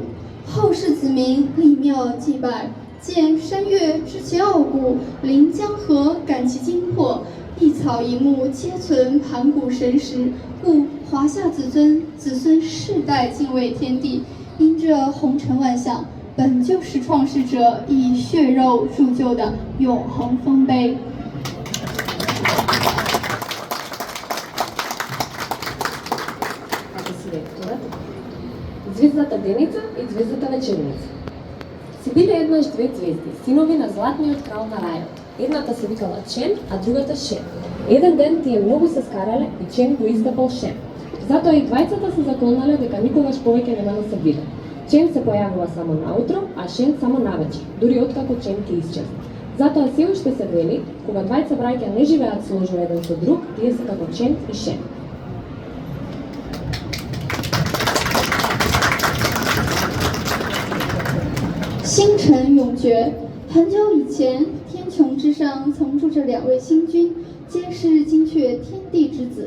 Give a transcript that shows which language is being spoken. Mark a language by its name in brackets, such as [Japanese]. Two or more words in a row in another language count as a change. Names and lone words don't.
[Chinese] 后世子民立庙祭拜，见山岳知其傲骨，临江河感其精魄，一草一木皆存盘古神识，故华夏子孙世代敬畏天地。因这红尘万象，本就是创世者以血肉铸就的永恒丰碑。 [Macedonian] Звездата Деница и звездата Вечерница. Си биле еднаш две звезди, синови на златниот крал на рајот. Едната се викала Чен, а другата Шем. Еден ден тие многу се скарале и Чен го изгапал Шем. Затоа и двајцата се заколнале дека никогаш повеќе нема да се видат. Чен се појавува само наутро, а Шен само навечер, дури откако Чен ќе исчезне. Затоа се уште се вели, кога двајца браќа не живеат сложно еден со друг, тие се како Чен и Шен. [Chinese] 星辰永绝。很久以前，天穹之上曾住着2位星君，皆是精确天地之子。